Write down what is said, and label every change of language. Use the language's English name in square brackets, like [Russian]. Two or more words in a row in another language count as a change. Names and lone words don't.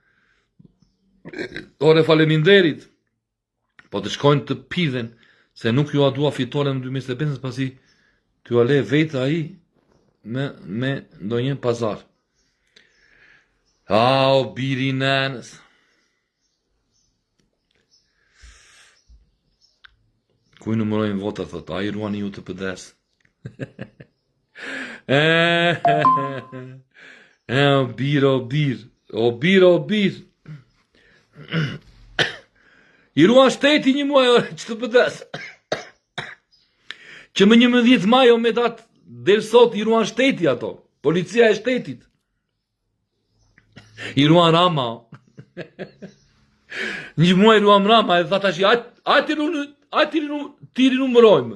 [Albanian] Ore faleminderit, po të shkojnë të pidhen, se nuk ju a dua fitore në 2025, pasi t'ju a le vetë ai me ndonjë pazar. O biri i nenës. Kuj numërojnë vota, thot, a i ruani ju të pëdes. O bir, o bir. O bir, o bir. I ruan shteti një muaj, që të pëdes. Që më 11 maj o me datë del sot i ruan shteti ato. Policia e shtetit. I ruan Rama. Një muaj i ruan Rama e thata shi, a tiri numërojmë.